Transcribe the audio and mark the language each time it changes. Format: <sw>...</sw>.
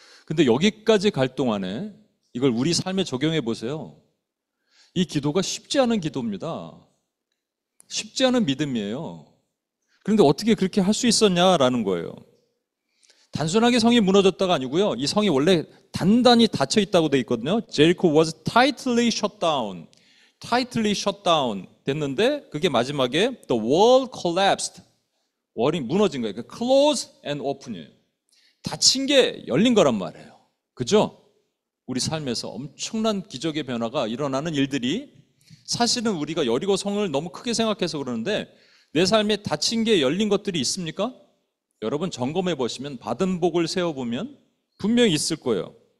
<ko>근데 여기까지 갈 동안에 이걸 우리 삶에 적용해 보세요. 이 기도가 쉽지 않은 기도입니다. 쉽지 않은 믿음이에요. 그런데 어떻게 그렇게 할 수 있었냐라는 거예요. 단순하게 성이 무너졌다가 아니고요. 이 성이 원래 단단히 닫혀 있다고 돼 있거든요.</ko> <en>Jericho was tightly shut down. tightly shut down</en> <ko>됐는데 그게 마지막에</ko> <en>the wall collapsed.</en> <ko>월이 무너진 거예요.</ko> <en>close and open이에요.</en> <ko>닫힌 게 열린 거란 말이에요. 그죠? 우리 삶에서 엄청난 기적의 변화가 일어나는 일들이 사실은 우리가 여리고 성을 너무 크게 생각해서 그러는데 내 삶에 닫힌 게 열린 것들이 있습니까? 여러분 점검해 보시면 받은 복을 세어보면 분명히 있을 거예요.</ko>